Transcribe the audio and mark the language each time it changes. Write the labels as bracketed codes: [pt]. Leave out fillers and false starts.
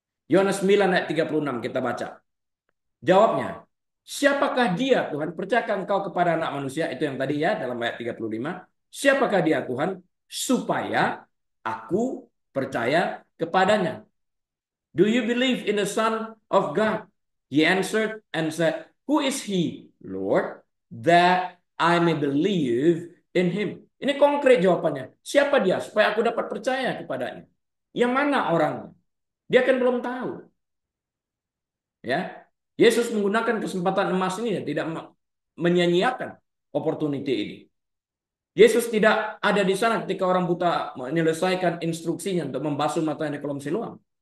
[id] Yohanes 9 ayat 36 kita baca. Jawabnya, siapakah dia Tuhan? Percayakan engkau kepada anak manusia? Itu yang tadi ya dalam ayat 35. Siapakah dia Tuhan? Supaya aku percaya kepadanya. [en] Do you believe in the Son of God? He answered and said, who is he, Lord, that I may believe in him? [id] Ini konkret jawabannya. Siapa dia? Supaya aku dapat percaya kepadanya. Yang mana orangnya? Dia kan belum tahu. Ya, Yesus menggunakan kesempatan emas ini dan tidak menyia-nyiakan opportunity ini. Yesus tidak ada di sana ketika orang buta menyelesaikan instruksinya untuk membasuh matanya di kolam Siloam.